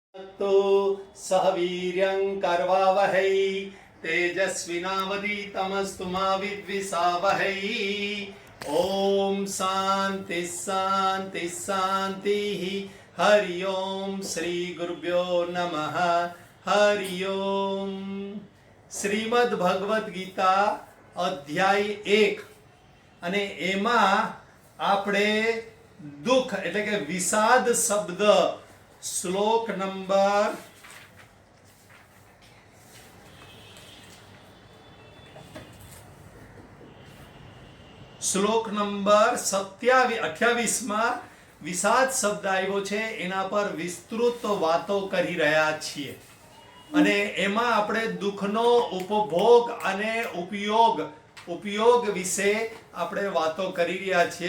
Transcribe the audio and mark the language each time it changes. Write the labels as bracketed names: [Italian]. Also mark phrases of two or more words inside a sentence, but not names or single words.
[Sanskrit] तो सहवीर्यं कर्वावहै तेजस्विनावधीतमस्तु मा विद्विषावहै। ओम शांति शांति शांति। हरि ओम श्री गुरुभ्यो नमः। हरि ओम। [Gujarati] श्रीमद् भगवद गीता अध्याय 1 અને એમાં આપણે દુઃખ એટલે કે વિષાદ શબ્દ શ્લોક નંબર 28 માં વિષાદ શબ્દ આવ્યો છે, એના પર વિસ્તૃત વાતો કરી રહ્યા છીએ અને એમાં આપણે દુઃખનો ઉપભોગ અને ઉપયોગ વિશે આપણે વાતો કરી રહ્યા છીએ।